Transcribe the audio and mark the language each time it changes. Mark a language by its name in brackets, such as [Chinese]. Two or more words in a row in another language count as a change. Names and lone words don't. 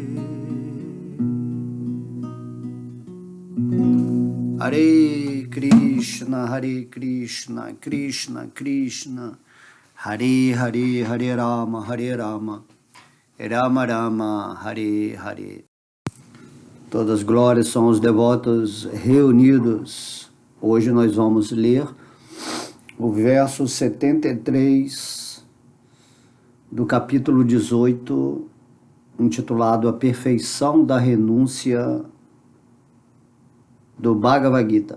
[Sanskrit] Hare Krishna, Hare Krishna, Krishna Krishna, Hare Hare, Hare Rama, Hare Rama, Rama Rama, Hare Hare. [Portuguese] Todas as glórias são os devotos reunidos. Hoje nós vamos ler o verso 73 do capítulo 18, intitulado A Perfeição da Renúncia, do Bhagavad Gita.